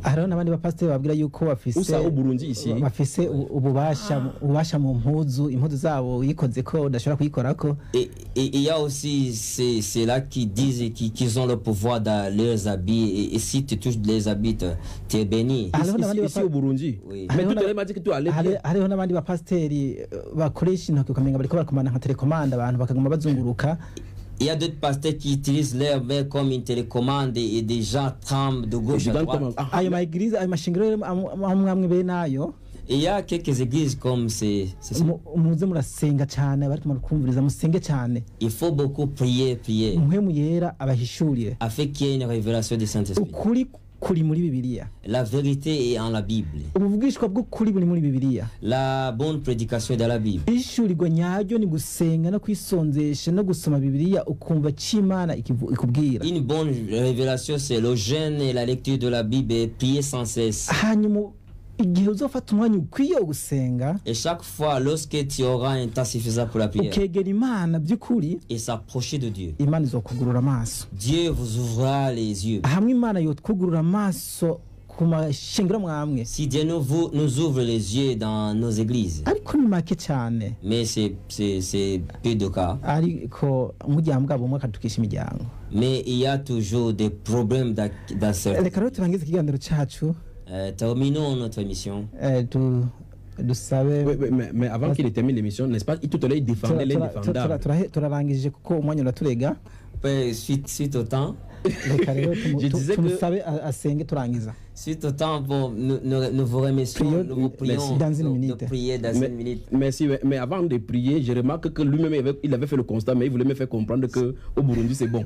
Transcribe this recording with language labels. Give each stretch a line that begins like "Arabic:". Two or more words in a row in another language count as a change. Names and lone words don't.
Rundi: Hariho nabandi bapasteri bababwira yuko bafise
French: au Burundi ici.
Rundi: Bafise ufise ububasha mu mpuzu impuzu zabo uyikoze ko udashobora kuyikorako.
French: Et il y a aussi c'est là qui disent qu'ils ont le pouvoir dans leurs habits et si tu touches les habits tu es béni. Ici au Burundi. Oui. Mais tout à l'heure m'a dit que tu allais bien.
Rundi: Hariho n'abandi bapasiteri bakoresha intoki ukamenga bariko barakomanda nka telekomande abantu bakaguma bazunguruka.
French: Il y a d'autres pasteurs qui utilisent leurs mains comme une télécommande et des gens tremblent de gauche à droite.
Rundi: Ayo ma église ayo mashingiro amwe be nayo.
French: Et il y a quelques églises comme c'est
Rundi: muze murasenga cyane bari kumviriza musenge cyane.
French: Il faut beaucoup prier.
Rundi: Muhemu yera abahishuriye.
French: Afin qu'il y ait une révélation du Saint-Esprit.
Rundi: Ukuri kuri muri Bibiliya.
French: La vérité est en la Bible.
Rundi: Ubuvugishwa bw'ukuri buri muri Bibiliya.
French: La bonne prédication est dans la Bible.
Rundi: Ishurirwa nyaryo ni gusenga no kwisonzesha no gusoma Bibiliya ukumva cy'Imana ikubwira.
French: Une bonne révélation c'est le jeûne et la lecture de la Bible et prier sans cesse.
Rundi: Hanyuma igihe uzofata umwanya ukwiye gusenga.
French: Et chaque fois lorsque tu auras un temps suffisant pour la prière.
Rundi: Ukegera Imana by'ukuri.
French: Et s'approcher de Dieu.
Rundi: Imana izokugurura amaso.
French: Dieu vous ouvrira les yeux.
Rundi: Hamwe Imana yotwugurura amaso ku mashengero mwamwe.
French: Si Dieu nous ouvre les yeux dans nos églises.
Rundi: Ariko ni make cyane.
French: Mais c'est peu de cas.
Rundi: Ariko umuryango bwabo umwe akatukisha imiryango.
French: Mais il y a toujours des problèmes dans certains.
Rundi: Reka rero turangize ikiganiro cyacu.
French: Terminons notre émission. Mais avant qu'il termine l'émission, n'est-ce pas, tout à l'heure il défendait l'indéfendable.
Rundi: Turarangije kuko umwanya uraturega.
French: Suite au temps. Je disais que suite au temps, bon, nous vous remercions, nous vous prions dans une minute. De prier dans une minute. Merci, mais avant de prier, je remarque que lui-même il avait fait le constat, mais il voulait me faire comprendre qu'au Burundi c'est bon.